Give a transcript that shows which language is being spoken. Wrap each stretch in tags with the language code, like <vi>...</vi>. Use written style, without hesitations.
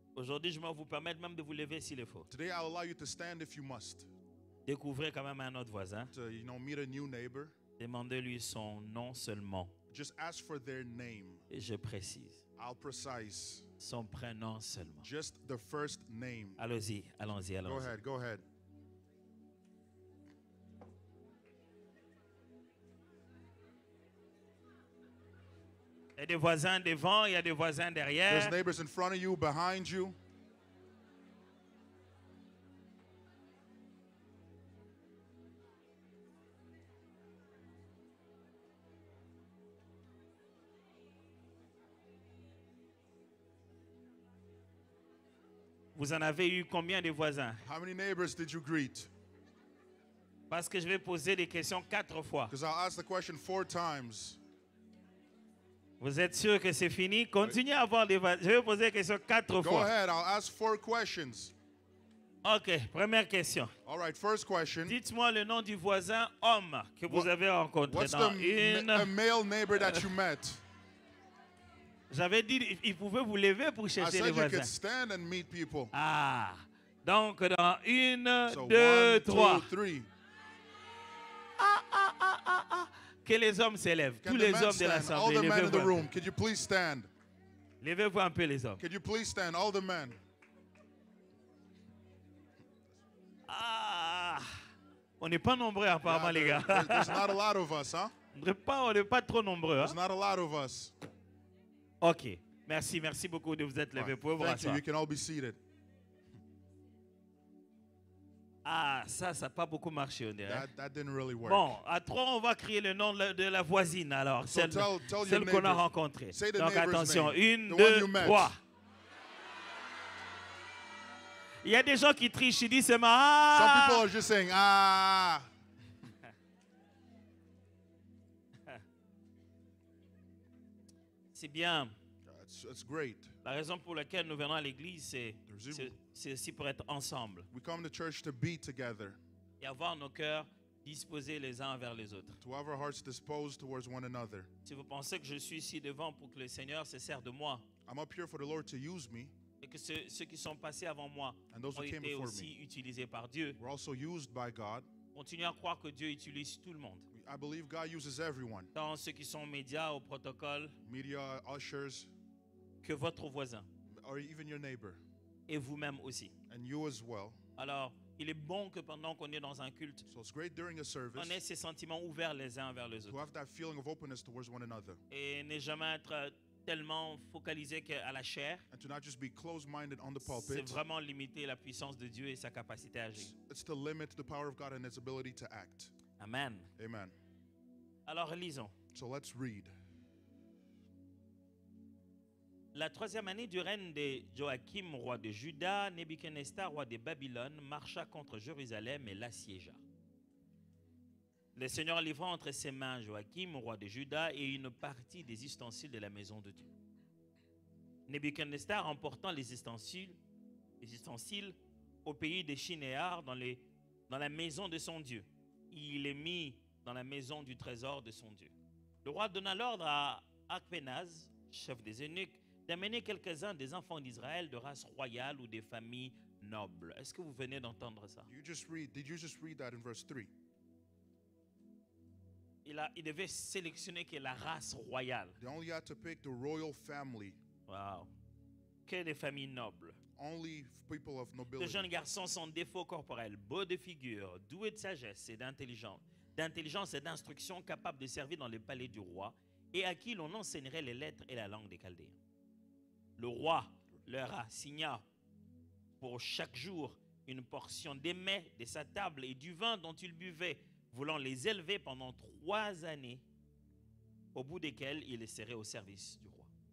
<fr>Aujourd'hui, je vais vous permettre même de vous lever s'il le faut.</fr> <en>Today, I'll allow you to stand if you must.</en> <fr>Découvrez quand même un autre voisin.</fr> <en>To, meet a new neighbor.</en> <fr>Demandez-lui son nom seulement.</fr> <en>Just ask for their name.</en> <fr>Et je précise.</fr> <en>I'll precise.</en> <fr>Son prénom seulement.</fr> <en>Just the first name.</en> <fr>Allons-y, allons-y, allons-y.</fr> <en>Go ahead, go ahead.</en> <fr>Il y a des voisins devant, il y a des voisins derrière.</fr> <en>There's neighbors in front of you, behind you.</en> <fr>Vous en avez eu combien de voisins?</fr> <en>How many neighbors did you greet?</en> <fr>Parce que je vais poser des questions 4 fois.</fr> <en>Because I'll ask the question 4 times.</en> <fr>Vous êtes sûr que c'est fini? Continuez à avoir des voisins. Je vais poser des questions 4</fr> <en>Go</en> <fr>fois.</fr> <en>ahead, I'll ask 4 questions.</en> <fr>Ok, première question.</fr> <en>All right, first question.</en> <fr>Dites-moi le nom du voisin homme que vous avez rencontré</fr> <en>What's</en> <fr>dans</fr> <en>a male neighbor that you met?</en> <fr>J'avais dit il pouvait vous lever pour</fr> <en>I</en> <fr>chercher</fr> <en>said</en> <fr>les</fr> <en>you</en> <fr>voisins.</fr> <en>could stand and meet people.</en> <fr>Ah, donc dans 1,</fr> <en>So</en> <fr>2,</fr> <en>1,</en> <fr>3.</fr> <en>2, 3.</en> <fr>Que les hommes s'élèvent.</fr> <en>Can</en> <fr>Tous</fr> <en>the</en> <fr>les</fr> <en>men</en> <fr>hommes de</fr> <en>stand? All</en> <fr>l'assemblée,</fr> <en>the men in the</en> <fr>levez-vous un</fr> <en>room, could you please stand?</en> <fr>peu. Levez-vous un peu les hommes.</fr> <en>Could you please stand? All the men.</en> <fr>Ah, on n'est pas nombreux apparemment les gars.</fr> <en>There's not a lot of us, huh?</en> <fr>On n'est pas trop nombreux.</fr> <en>There's</en> <fr>Hein?</fr> <en>not a lot of us.</en> <fr>Ok, merci beaucoup de vous être levés. Pouvez vous</fr> <en>Thank you.</en> <fr>rasseoir.</fr> <en>You can all be seated.</en> <fr>Ah, ça n'a pas beaucoup marché on dirait.</fr> <en>That didn't really work.</en> <fr>Bon, à 3, on va crier le nom de la voisine alors,</fr> <en>So</en> <fr>celle,</fr> <en>tell your</en> <fr>celle qu'on a</fr> <en>neighbors.</en> <fr>rencontrée.</fr> <en>Say the</en> <fr>Donc</fr> <en>neighbor's</en> <fr>attention,</fr> <en>name.</en> <fr>1,</fr> <en>The one</en> <fr>2,</fr> <en>you met.</en> <fr>3. Il y a des gens qui trichent, ils disent c'est ma.</fr> <en>Some people are just saying, ah.</en> <fr>C'est bien.</fr> <en>It's great.</en> <fr>La raison pour laquelle nous venons à l'église, c'est aussi pour être ensemble</fr> <en>We come to church to be together,</en> <fr>et avoir nos cœurs disposés les uns vers les autres.</fr> <en>to have our hearts disposed towards one another.</en> <fr>Si vous pensez que je suis ici devant pour que le Seigneur se sert de moi</fr> <en>I'm up here for the Lord to use me,</en> <fr>et que ceux qui sont passés avant moi</fr> <en>and those</en> <fr>ont</fr> <en>who came</en> <fr>été</fr> <en>before</en> <fr>aussi</fr> <en>me</en> <fr>utilisés par Dieu,</fr> <en>were also used by God.</en> <fr>continuez à croire que Dieu utilise tout le monde.</fr> <en>I believe God uses everyone,</en> <fr>Tant ceux qui sont médias, au protocole,</fr> <en>media, ushers,</en> <fr>que votre voisin</fr> <en>or even your neighbor,</en> <fr>et vous-même aussi.</fr> <en>and you as well.</en> <fr>Alors, il est bon que pendant qu'on est dans un culte,</fr> <en>So it's great during a service</en> <fr>on ait ces sentiments ouverts les uns vers les</fr> <en>to</en> <fr>autres</fr> <en>have that feeling of openness towards one another,</en> <fr>et ne jamais être tellement focalisé à la chair.</fr> <en>and to not just be closed-minded on the</en> <fr>C'est</fr> <en>pulpit.</en> <fr>vraiment limiter la puissance de Dieu et sa capacité à agir.</fr> <en>It's to limit the power of God and its ability to act.</en> <fr>Amen.</fr> <en>Amen.</en> <fr>Alors, lisons.</fr> <en>So let's read.</en> <fr>La 3e année du règne de Joachim, roi de Juda, Nebuchadnezzar, roi de Babylone, marcha contre Jérusalem et l'assiégea. Le Seigneur livra entre ses mains Joachim, roi de Juda, et une partie des ustensiles de la maison de Dieu. Nebuchadnezzar, emportant les ustensiles au pays des Shinéar, dans la maison de son Dieu. Il les mit dans la maison du trésor de son Dieu. Le roi donna l'ordre à Akpenaz, chef des eunuques, d'amener quelques-uns des enfants d'Israël de race royale ou des familles nobles. Est-ce que vous venez d'entendre ça?</fr> <en>Did you just read that in verse 3?</en> <fr>Il devait sélectionner que la race royale.</fr> <en>They only had to pick the royal family, Wow.</en> <fr>Que des familles nobles.</fr> <en>only people of</en> <fr>De</fr> <en>nobility.</en> <fr>jeunes garçons sans défaut corporel, beaux de figure, doués de sagesse et d'intelligence et d'instruction, capables de servir dans les palais du roi et à qui l'on enseignerait les lettres et la langue des Chaldéens. Le roi leur assigna pour chaque jour une portion des mets de sa table et du vin dont ils buvaient, voulant les élever pendant 3 années, au bout desquelles ils les seraient au service du roi.</fr>